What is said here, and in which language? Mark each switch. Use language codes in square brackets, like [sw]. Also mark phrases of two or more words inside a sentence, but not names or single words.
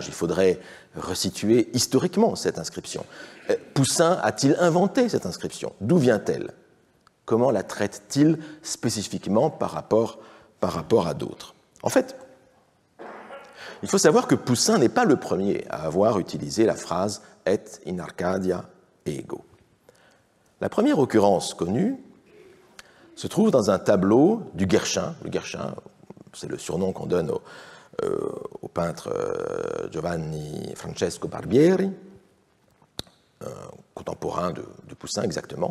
[fr] Il faudrait resituer historiquement cette inscription. Poussin a-t-il inventé cette inscription? D'où vient-elle? Comment la traite-t-il spécifiquement par rapport à d'autres? En fait, il faut savoir que Poussin n'est pas le premier à avoir utilisé la phrase « [la] et in Arcadia ego ». [fr] La première occurrence connue se trouve dans un tableau du Guerchin. Le Guerchin, c'est le surnom qu'on donne au peintre Giovanni Francesco Barbieri, contemporain de Poussin exactement.